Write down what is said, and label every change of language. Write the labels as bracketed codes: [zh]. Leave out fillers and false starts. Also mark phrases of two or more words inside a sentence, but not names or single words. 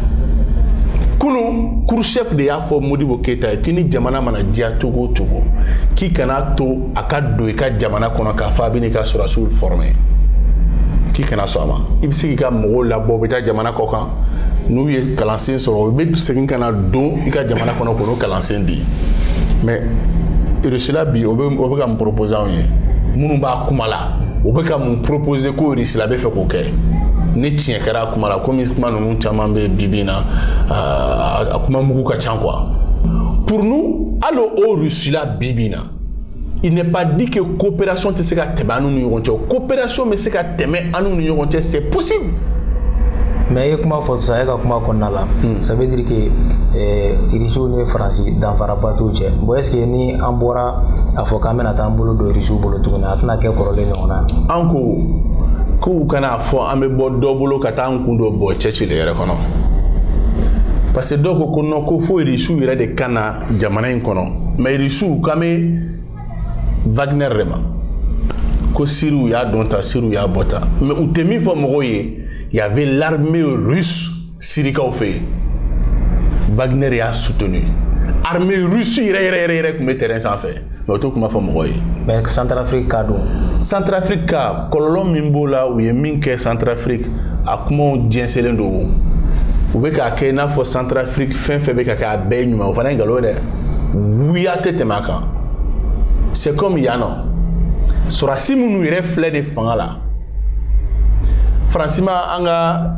[bm] kunu Khrouchtchev de y'a fɔ Modibo Keita ye k'i ni jamana mana diya cogo o cogo k'i kana to a ka don i ka jamana kɔnɔ k'a fɔ a bɛ n'i ka sɔrɔsiw former k'i kana sɔn a ma i bɛ se k'i ka mɔgɔw labɔ u bɛ taa jamana kɔ kan n'u ye kalansen sɔrɔ u bɛ segin ka na don i ka jamana kɔnɔ k'o kalansen di. Mais Russie la bi o bɛ ka mun proposer anw ye minnu b'a kuma la o bɛ ka mun proposer ko Russie la bɛ fɛ k'o kɛ ni tiɲɛ kɛra a kuma la komi kuma ninnu caman bɛ bi in na a kuma mugu ka ca quoi. [fr] Pour nous [bm] hali o Russie la bi in na [fr] il n'est pas dit que [bm] coopération tɛ se ka tɛmɛ an ni ɲɔgɔn cɛ coopération bɛ se ka tɛmɛ an ni ɲɔgɔn cɛ [fr] c'est possible. [bm] Mais e kuma fɔ sisan e ka kuma kɔnɔna la [fr] ça veut dire que [bm] Irisu ni Faransi danfara ba t'u cɛ bon [fr] est ce que [bm] ni an bɔra a fɔ k'an bɛna taa an bolo don Irisiw bolo tuguni a tɛna kɛ kɔrɔlen ɲɔgɔn na an ko k'u kana fɔ an bɛ bɔ dɔ bolo ka taa an kun dɔ bɔ cɛcile yɛrɛ kɔnɔ [fr] parce que [bm] dɔw ko non ko fo Irisiw yɛrɛ de ka na jamana in kɔnɔ mais Irisiw k'an bɛ Wagner de ma ko Siriw y'a dɔn ta Siriw y'a bɔ ta mais u tɛ min fɔ mɔgɔw ye [fr] il y avait l'armée russe [bm] sirikaw fɛ yen Wagner y'a soutenu [fr] armée russe [bm] yɛrɛ kun bɛ terrain sanfɛ mais o to kuma fɔ mɔgɔw ye mais Centrafrique ka don Centrafrique ka kɔlɔlɔ min b'o la u ye min kɛ Centrafrique a kumaw jɛnsɛnlen don u bɛ k'a kɛ i n'a fɔ Centrafrique fɛn fɛn bɛ ka kɛ a bɛɛ ye ɲuman o fana ye nkalon ye dɛ wuya tɛ tɛmɛ a kan [fr] c'est comme [bm] yan nɔ sɔrɔdasi minnu yɛrɛ filɛ de fanga la Faransi ma an ka